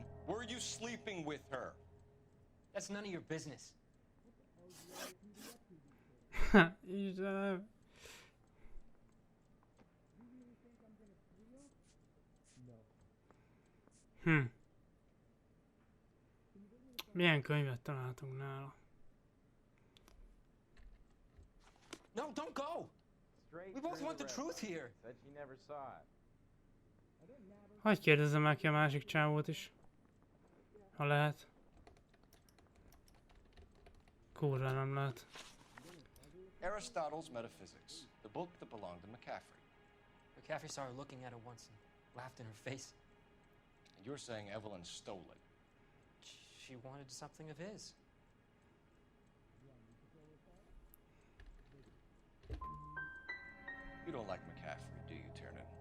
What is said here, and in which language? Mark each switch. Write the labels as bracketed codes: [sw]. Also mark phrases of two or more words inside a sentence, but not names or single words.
[en] Were you sleeping with her? That's none of your business. [hu] Milyen könyvet találtunk nála? [en] No, don't go! We both want the truth here. Said she never saw it. [hu] Hagyj kérdezzem meg ki a másik csávót is. Ha lehet. Kurva nem lehet. [en] Aristotle's Metaphysics, the book that belonged to McCaffrey. McCaffrey saw her looking at it once and laughed in her face. And you're saying Evelyn stole it. She wanted something of his. You don't like McCaffrey, do you, Tiernan?